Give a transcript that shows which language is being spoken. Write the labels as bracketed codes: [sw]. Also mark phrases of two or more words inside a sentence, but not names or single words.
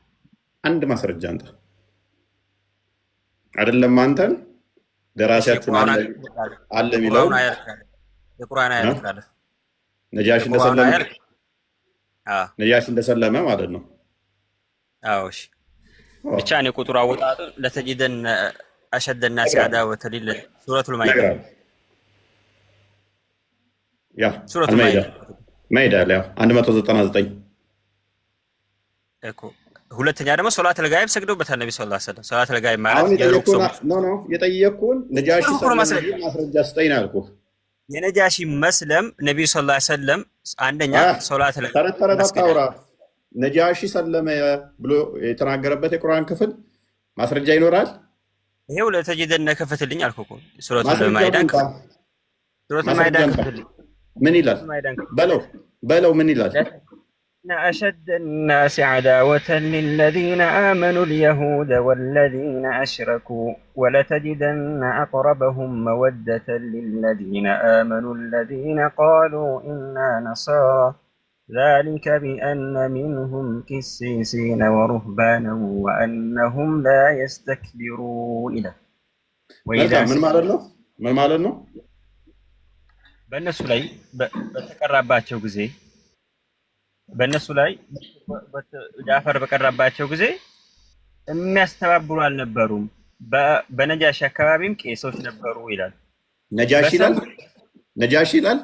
[am] አንድ ማስረጃ አንጣ። አይደለም አንተን ደራሲያችሁን አለ የሚለው የቁርአን አያት ካለ ነጃሺ እንደሰለመ ማለት ነው። አዎ እሺ። ብቻ እኔ ቁጥሩ አወጣጡ ለተጂደን [ar] أشد الناس عداوة [am] ሱረቱል ማኢዳ ያ ሱረቱል ማኢዳ ላይ 199 እኮ። ሁለተኛ ደግሞ [ar] صلاة الغائب [am] ሰግደውበታል ነብዩ [ar] صلى الله عليه وسلم። صلاة الغائب [am] ማለት የጠየቅኩህን ነጃሺ ማስረጃ ስጠኝ ነው ያልኩህ። የነጃሺ መስለም ነብዩ [ar] صلى الله عليه وسلم [am] አንደኛ ሶላት ለጋይብ ነጃሺ ሰለመ ብሎ የተናገረበት የቁርአን ክፍል ማስረጃ ይኖራል? ይሄው ለተጂደን ከፈትልኝ አልኩህ እኮ ሱረቱል ማኢዳ ክፍል ምን ይላል? በለው ምን ይላል? [ar] أشد الناس عداوة للذين آمنوا اليهود والذين أشركوا ولتجدن أقربهم مودة للذين آمنوا الذين قالوا إنا نصارى ذلك بأن منهم قسيسين ورهبانا وأنهم لا يستكبرون إلى من مالنا [am] በእነሱ ላይ በተቀራባቸው ጊዜ በእነሱ ላይ ጃፈር በቀራባቸው ጊዜ የሚያስተባብሩ አልነበሩም። በነጃሺ አካባቢም ቄሶች ነበሩ ይላል። ነጃሺ ይላል።